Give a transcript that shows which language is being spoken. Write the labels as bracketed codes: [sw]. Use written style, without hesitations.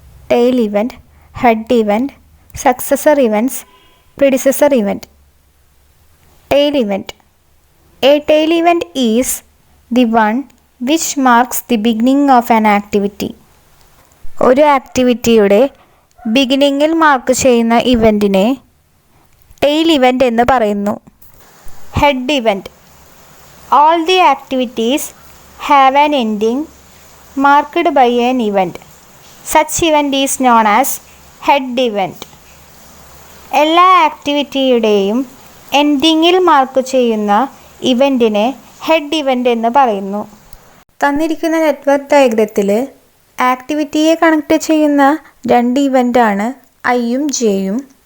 [en] Tail event, head event, successor events, predecessor event. Tail event. A tail event is the one which marks the beginning of an activity. [ml] ഒരു ആക്ടിവിറ്റിയുടെ ബിഗിനിങ്ങിൽ mark ചെയ്യുന്ന ഇവൻറ്റിനെ tail event എന്ന് പറയുന്നു. [en] Head event. All the activities have an ending marked by an event. Such event is known as head event. [ml] എല്ലാ ആക്ടിവിറ്റിയുടെയും എൻഡിങ്ങിൽ mark ചെയ്യുന്ന ഇവൻറ്റിനെ head event എന്ന് പറയുന്നു. തന്നിരിക്കുന്ന network ഡയഗ്രത്തിൽ ആക്ടിവിറ്റിയെ connect ചെയ്യുന്ന രണ്ട് ഇവൻ്റാണ് ഐയും ജെയും.